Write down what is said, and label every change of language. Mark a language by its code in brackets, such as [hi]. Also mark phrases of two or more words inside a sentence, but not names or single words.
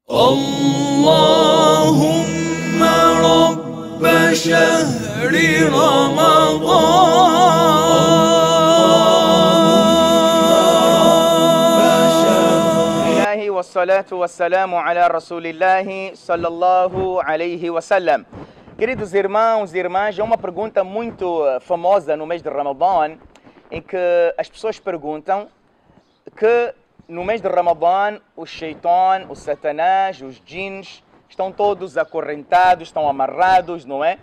[ar] اللهم رب شهر رمضان والصلاة والسلام على رسول الله صلى الله عليه وسلم. [pt] Queridos irmãos e irmãs, é uma pergunta muito famosa no mês de Ramadã, em que as pessoas perguntam que no mês de Ramadã o Shaitan, o Satanás, os djinns estão todos acorrentados, estão amarrados, não é?